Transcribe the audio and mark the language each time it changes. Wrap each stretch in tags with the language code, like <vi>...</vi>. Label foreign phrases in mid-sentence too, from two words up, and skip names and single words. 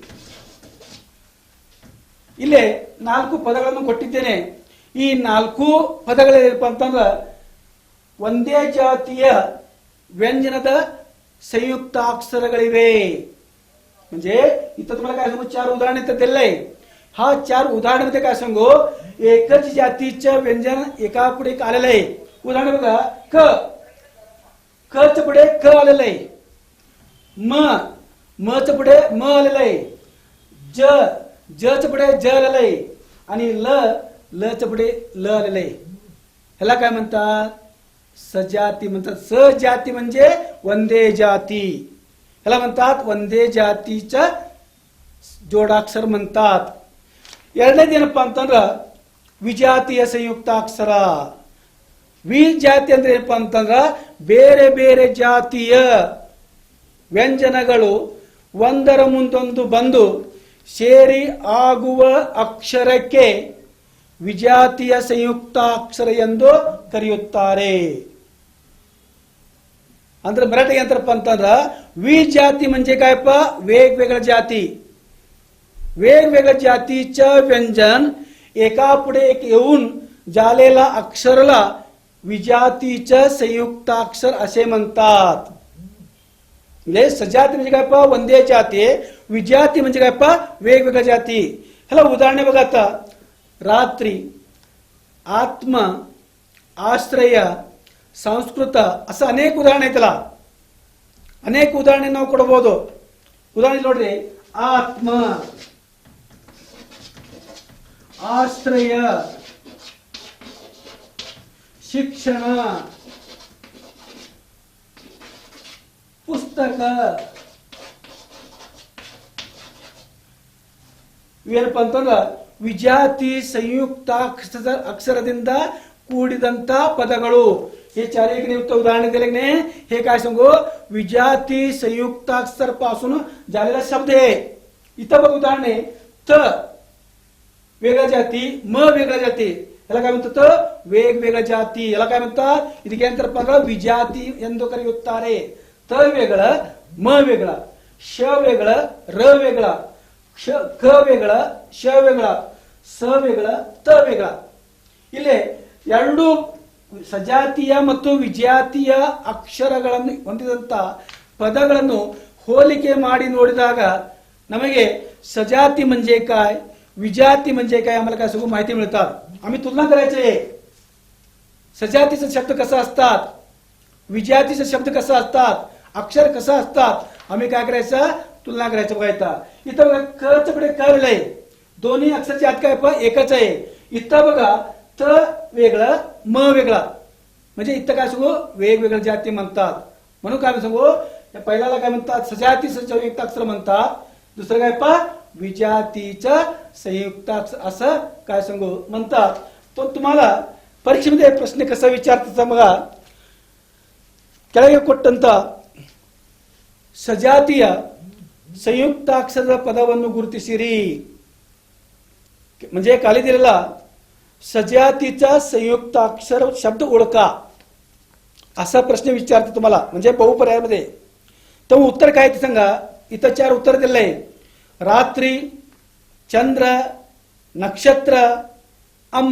<kn>ಇಲ್ಲೇ 4 ಪದಗಳನ್ನು ಕೊಟ್ಟಿದ್ದೇನೆ. ಈ 4 ಪದಗಳೇನಪ್ಪ ಅಂತಂದ್ರೆ ಒಂದೇ ಜಾತಿಯ ವ್ಯಂಜನದ ಸಂಯುಕ್ತಾಕ್ಷರಗಳಿವೆ.</kn> <mr>म्हणजे इथं तुम्हाला काय सांगू, 4 उदाहरण इथं दिलंय. हा 4 उदाहरणामध्ये काय सांगू, एकच जातीचं व्यंजन एका पुढे आलेलं आहे. उदाहरण बघा, क, क च पुढे क आलेलं आहे. म च पुढे म आलेलं आहे. ज च पुढे ज आलेलं आहे. आणि ल च पुढे ल आलेलं आहे. ह्याला काय म्हणतात, सजाती म्हणतात. सजाती म्हणजे वंदे जाती, ह्याला म्हणतात वंदे जातीचं जोडाक्षर म्हणतात.</mr> <kn>ಎರಡನೇದೇನಪ್ಪ ಅಂತಂದ್ರ ವಿಜಾತಿಯ ಸಂಯುಕ್ತಾಕ್ಷರ. ವಿಜಾತಿ ಅಂದ್ರೆ ಏನಪ್ಪ ಅಂತಂದ್ರ ಬೇರೆ ಬೇರೆ ಜಾತಿಯ ವ್ಯಂಜನಗಳು ಒಂದರ ಮುಂದೊಂದು ಬಂದು ಸೇರಿ ಆಗುವ ಅಕ್ಷರಕ್ಕೆ ವಿಜಾತಿಯ ಸಂಯುಕ್ತಾಕ್ಷರ ಎಂದು ಕರೆಯುತ್ತಾರೆ. ಅಂದ್ರೆ मराठी ಏನಂತಾರಪ್ಪ ಅಂತಂದ್ರ</kn> <mr>विजाती म्हणजे कायಪ್ಪ, वेगवेगळ्या जाती, वेगवेगळ्या जातीचं व्यंजन एका पुढे एक येऊन झालेला अक्षरला विजातीचं संयुक्ताक्षर असे म्हणतात. म्हणजे सजाती म्हणजे काय पा, वंदे जाती. विजाती म्हणजे काय पा, वेगवेगळ्या जाती. ह्याला उदाहरणे बघा आता, रात्री, आत्म, आश्रय, ಸಂಸ್ಕೃತ असं अनेक</mr> <kn>ಉದಾಹರಣೆ ಐತಲ್ಲ. ಅನೇಕ ಉದಾಹರಣೆ ನಾವು ಕೊಡಬಹುದು. ಉದಾಹರಣೆ ನೋಡ್ರಿ, ಆತ್ಮ, ಆಶ್ರಯ, ಶಿಕ್ಷಣ, ಪುಸ್ತಕ. ಇವೇನಪ್ಪ ಅಂತಂದ್ರ ವಿಜಾತಿ ಸಂಯುಕ್ತ ಅಕ್ಷರದಿಂದ ಕೂಡಿದಂತ ಪದಗಳು.</kn> <mr>हे 4 एक उदाहरण दिले की नाही, हे काय सांगू, विजाती संयुक्ताक्षर पासून झालेला शब्द आहे. इथं बघ उदाहरण आहे, त वेगळ्या जाती, म वेगळ्या जाती. याला काय म्हणतात, वेगवेगळ्या जाती. याला काय म्हणतात,</mr> <kn>ಇದಕ್ಕೆಂತರ ಪದ ವಿಜಾತಿ ಎಂದು ಕರೆಯುತ್ತಾರೆ.</kn> <mr>त वेगळं, म वेगळा, श वेगळं, र वेगळा, क वेगळा, श वेगळा, स वेगळा, त वेगळा.</mr> <kn>ಇಲ್ಲಿ ಎರಡು ಸಜಾತಿಯ ಮತ್ತು ವಿಜಾತಿಯ ಅಕ್ಷರಗಳನ್ನು ಹೊಂದಿದಂತ ಪದಗಳನ್ನು ಹೋಲಿಕೆ ಮಾಡಿ ನೋಡಿದಾಗ नಮಗೆ</kn> <mr>सजाती म्हणजे काय, विजाती म्हणजे काय आम्हाला काय सगळं माहिती मिळतात. आम्ही तुलना करायचे, सजातीचे शब्द कसा असतात, विजातीचे शब्द कसा असतात, अक्षर कसं असतात, आम्ही काय करायचं, तुलना करायचं. बघायचा इथं बघा, क च पुढे क आहे, दोन्ही अक्षरची आत काय पण एकच आहे. इथं बघा, त वेगळं, म वेगळा. म्हणजे इथं काय सांगू, वेगवेगळ्या जाती म्हणतात. म्हणून काय सांगू, पहिल्याला काय म्हणतात, सजातीचं संयुक्ताक्षर म्हणतात. दुसरं काय पा, विजातीचं संयुक्ताक्षर असं काय सांगू म्हणतात. तो तुम्हाला परीक्षेमध्ये प्रश्न कसा विचारतात बघा, ಕೆಳಗೆ ಕೊಟ್ಟಂತ ಸಜಾತಿಯ ಸಂಯುಕ್ತಾಕ್ಷರದ ಪದವನ್ನು ಗುರುತಿಸಿರಿ. म्हणजे खाली दिलेला सजातीचा संयुक्ताक्षर शब्द ओळखा असा प्रश्न विचारतो तुम्हाला, म्हणजे बहुपर्यायामध्ये. तर उत्तर काय ते सांगा. इथं 4 उत्तर दिले, रात्री,</mr> <kn>ಚಂದ್ರ, ನಕ್ಷತ್ರ, ಅಮ್ಮ.</kn>